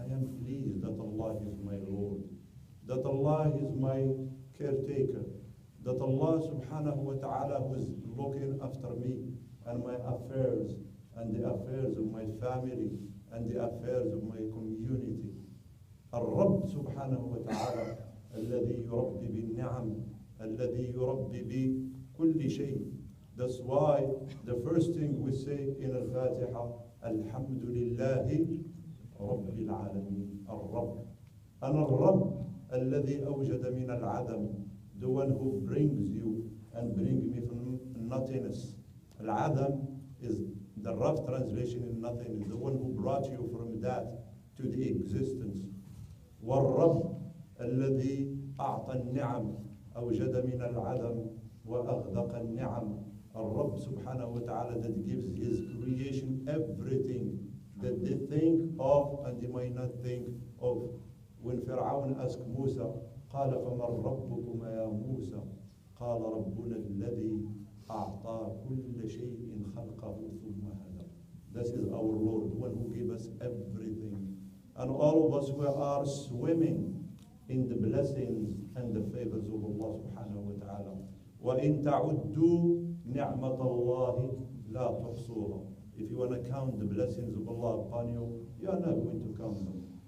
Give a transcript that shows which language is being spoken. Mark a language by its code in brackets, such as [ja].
[en] I am pleased that Allah is my Lord, that Allah is my caretaker, that Allah subhanahu wa ta'ala who is looking after me and my affairs and the affairs of my family and the affairs of my community. [ar] الرب سبحانه وتعالى الذي يربي بالنعم الذي يربي بكل شيء. [en] That's why the first thing we say in Al-Fatiha, Alhamdulillahi Rabbil Alameen, Al-Rabb. And Al-Rabb, [ar] الذي أوجد من العدم, [en] the one who brings you and bring me from nothingness. Al-Adam is the rough translation in nothing, the one who brought you from that to the existence. [ar] والرب الذي أعطى النعم أوجد من العدم وأغدق النعم. [en] Al-Rabb subhanahu wa ta'ala that gives his creation everything that they think of and they might not think of. When Fir'aun asked Musa, [ar] قال فمن ربكما يا موسى قال ربنا الذي أعطى كل شيء خلقه ثم هدى. [en] This is our Lord, the one who gave us everything. And all of us who are swimming in the blessings and the favors of Allah subhanahu wa ta'ala. [ar] وَإِن تَعُدُّوا نِعْمَةَ اللَّهِ لَا تُحْصُوهَا. [en] If you want to count the blessings of Allah upon you, you are not going to count them.